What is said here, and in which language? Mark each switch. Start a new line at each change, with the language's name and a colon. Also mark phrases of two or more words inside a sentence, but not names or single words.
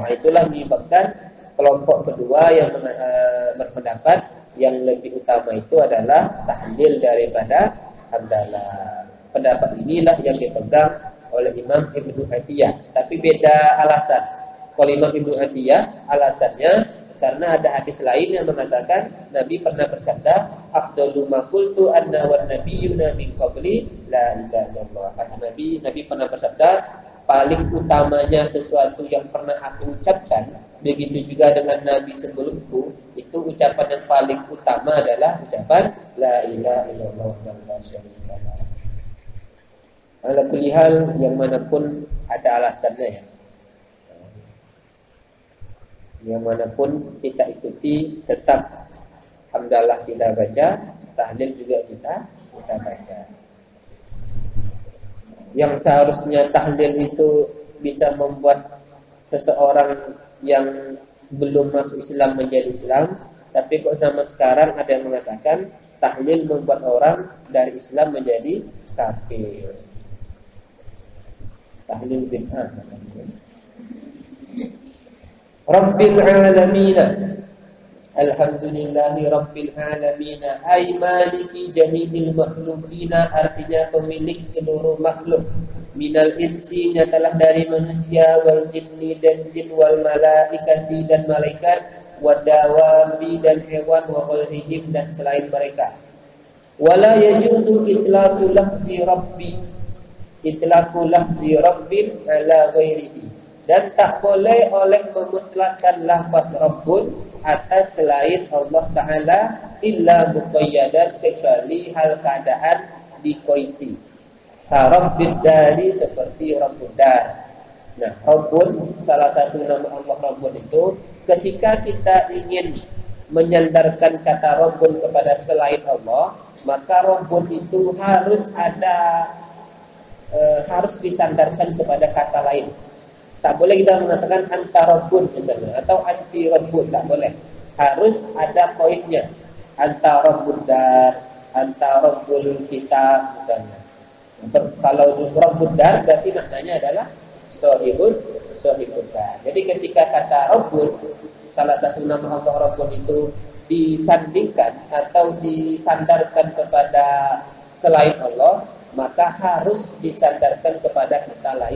Indonesian: Itulah menyebabkan kelompok kedua yang berpendapat yang lebih utama itu adalah tahlil daripada hamdalah. Pendapat inilah yang dipegang oleh Imam Ibnu Atiyah, tapi beda alasan. Kalau Imam Ibnu Atiyah alasannya karena ada hadis lain yang mengatakan Nabi pernah bersabda,
Arabic: أفضل ما قلت أنا والنبيون من قبلي لا إله إلا الله.
Indonesian: Nabi pernah bersabda, paling utamanya sesuatu yang pernah aku ucapkan, begitu juga dengan Nabi sebelumku, itu ucapan yang paling utama adalah ucapan
Arabic: لا إله إلا الله ولا شريك له. على كل حال,
Indonesian: yang manapun ada alasannya ya. Yang manapun kita ikuti, tetap hamdalah kita baca, tahlil juga kita baca. Yang seharusnya tahlil itu bisa membuat seseorang yang belum masuk Islam menjadi Islam, tapi kok zaman sekarang ada yang mengatakan tahlil membuat orang dari Islam menjadi kafir. Tahlil bid'ah.
Arabic: رب العالمين. الحمد لله رب العالمين. أي مالك جميع المخلوقين,
Indonesian: artinya pemilik seluruh makhluk.
Arabic: من الإنس,
Indonesian: nyatalah dari manusia,
Arabic: والجن
Indonesian: dan jin,
Arabic: والملائكة
Indonesian: dan malaikat, wadawabi dan hewan,
Arabic: وغيرهم
Indonesian: dan selain mereka.
Arabic: ولا يجوز إطلاق لفظ ربي إطلاق لفظ رب على غيره,
Indonesian: dan tak boleh oleh memutlakkan lafaz rabbun atas selain Allah Ta'ala
Arabic: إلا مقيدا,
Indonesian: kecuali hal keadaan dikoiti. Rabbid dari seperti
Arabic: رب الدار.
Indonesian: Nah, Rabbun, salah satu nama Allah Rabbun itu, ketika kita ingin menyandarkan kata Rabbun kepada selain Allah, maka Rabbun itu harus disandarkan kepada kata lain. Tak boleh kita mengatakan
Arabic: أنت رب
Indonesian: misalnya, atau
Arabic: أنت رب,
Indonesian: tak boleh. Harus ada poinnya.
Arabic: أنت رب الدار أنت رب الكتاب misalnya.
Indonesian: Kalau
Arabic: رب الدار
Indonesian: berarti maknanya adalah
Arabic: صاحب الدار.
Indonesian: Jadi ketika kata Rabbun, salah satu nama Allah Rabbun itu disandingkan atau disandarkan kepada selain Allah, maka harus disandarkan kepada kata lain.